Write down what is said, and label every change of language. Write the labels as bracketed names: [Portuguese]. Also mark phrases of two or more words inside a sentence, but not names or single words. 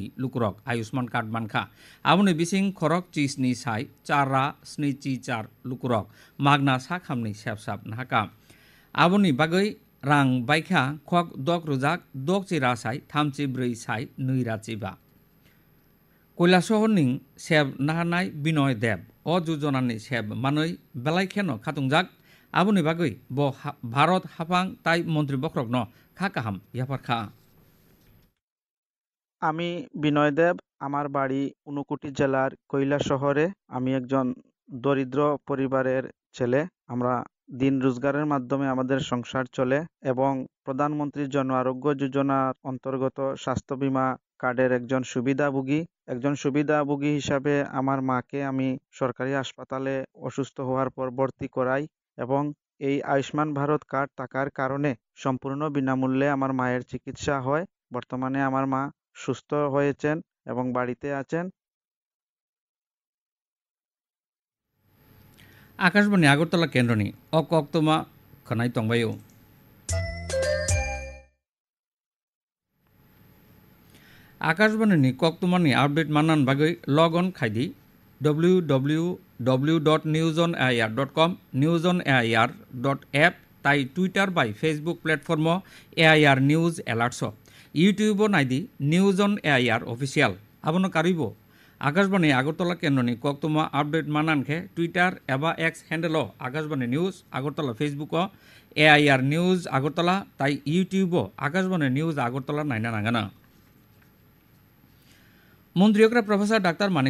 [Kok Borok] लुकुरक आयुष्मान कार्ड मानखा आबुनि बिसिं खरग चिसनि साई चारा स्नि चि चार लुकुरक मागना सा खामनि सेबसाब नाका आबुनि बागै रां बायखा खक दक रुजाक दक चिरा साई थामचि ब्रै साई नैरा चिबा কৈলাসহरनि सेब नाहानाय बिनय देब अ योजनानि सेब मानै बेलायखेनो खातुंजाक आबुनि बागै ब भारत हाफां ताई मन्त्री बख्रग्न खा काहाम ইয়াফারখা [Bangla] আমি বিনয় দেব আমার বাড়ি ঊনকোটি জেলার কৈলাসহরে আমি একজন দরিদ্র পরিবারের ছেলে আমরা দিন রোজগারের মাধ্যমে আমাদের সংসার চলে এবং প্রধানমন্ত্রী জন আরোগ্য যোজনার অন্তর্গত স্বাস্থ্য বীমা কার্ডের একজন সুবিধাভোগী হিসাবে আমার মাকে আমি সরকারি হাসপাতালে অসুস্থ হওয়ার পর ভর্তি করাই এবং এই আয়ুষ্মান ভারত কার্ড থাকার কারণে সম্পূর্ণ বিনামূল্যে আমার মায়ের চিকিৎসা হয়। বর্তমানে আমার মা সুস্থ হয়েছেন এবং বাড়িতে আছেন। [Kok Borok] आकाशवाणी आगरतला केन्द्रनि अक्तमा खनाय तंबायो आकाशवाणी कक्तमानि आपडेट माननान बागै लग अन खायदि www.newsonair.com newsonair.app ताई ट्विटर बाय फेसबुक प्लेटफर्म एआईआर निউজ एलार्ट्स यूट्यूब नायदि निউজ অন एआईआर ऑफिशियल आबनो कारिबो आकाशवाणी आगरतला केन्द्रनि कक्तमा आपडेट मानानखे ट्विटर एबा एक्स हैंडल आकाशवाणी निউজ आगरतला फेसबुक एआईआर निউজ आगरतला ताई यूट्यूब आकाशवाणी निউজ आगरतला नायना नांगोन मन्त्रियग्रा प्रफेसर डाक्टर मानिक